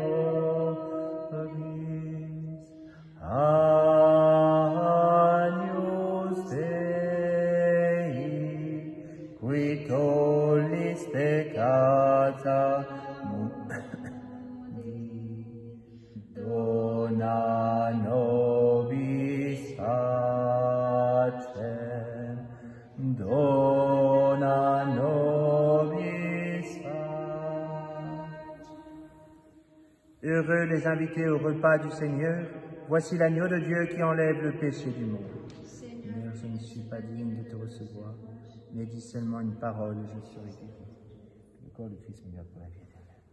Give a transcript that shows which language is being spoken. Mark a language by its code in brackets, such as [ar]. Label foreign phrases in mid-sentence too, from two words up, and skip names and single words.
[la] nobis, Agnus Dei, qui tollis peccata dona nobis pacem, dona nobis pacem. [fr] Heureux les invités au repas du Seigneur, voici l'agneau de Dieu qui enlève le péché du monde. Seigneur, je ne suis pas digne de te recevoir, mais dis seulement une parole et je serai guéri. Le corps du Christ meurt pour la vie éternelle.